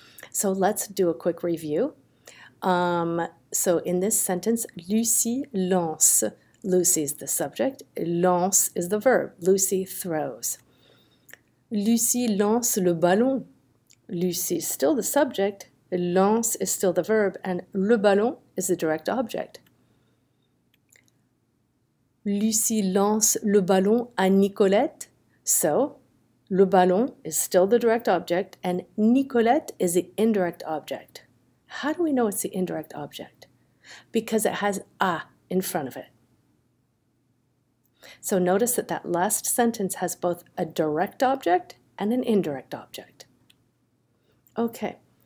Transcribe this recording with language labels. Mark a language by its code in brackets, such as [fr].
[en] So let's do a quick review. So in this sentence, [fr] Lucie lance. [en] Lucie is the subject, lance is the verb. Lucie throws. [fr] Lucie lance le ballon. [en] Lucie is still the subject, lance is still the verb, and le ballon is the direct object. [fr] Lucie lance le ballon à Nicolette. [en] So, le ballon is still the direct object, and Nicolette is the indirect object. How do we know it's the indirect object? Because it has a in front of it. So notice that that last sentence has both a direct object and an indirect object. Okay.